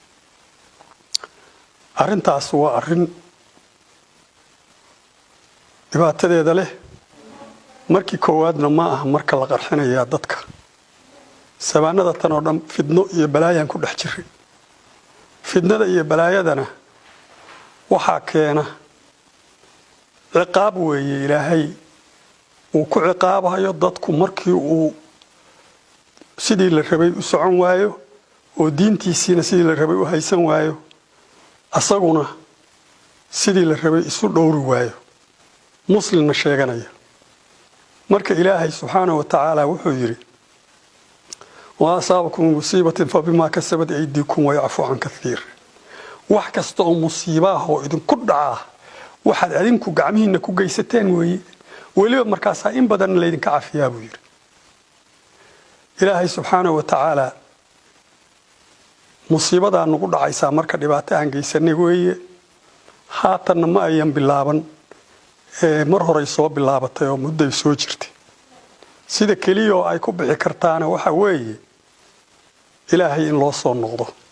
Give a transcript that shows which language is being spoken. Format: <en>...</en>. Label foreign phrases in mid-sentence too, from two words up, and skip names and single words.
<so>Arrintaas waa arrin dhibaatadeeda leh markii koowaadna ma aha marka la qarxinayaa dadka sabaanada tan oo dhan fidno iyo balaayan ku dhex jiray fidnada iyo balaayadana waxa keena ciqaab weeye Ilaahay uu ku ciqaabayo dadku markii uu sidii la rabay u socon waayo oo diintiisina sidii la rabay u haysan waayo asaguna sidii la rabay isu dhowri waayo مسلم شيغانيا marka ilaahay</so> <ar>سبحانه وتعالى</ar> <so>wuxuu yiri</so> <ar>وأصابكم مصيبة فبما كسبت أيديكم ويعفو عن كثير</ar> <so>wax kasta oo musiibaha oo idin ku dhaca waxaad adinku gacmihiina ku geysateen weey waliba markaas in badan la idin ka cafiyaa buu yiri ilaahay</so> <ar>سبحانه وتعالى</ar> <so>musiibada nagu dhacaysa marka dhibaato aan geysanay weeye haatan ma ayan bilaaban mar hore soo bilaabatay oo muddo soo jirtay sida kaliya oo ay ku bixi kartaan waxa weeye Ilaahay in loo soo noqdo</so>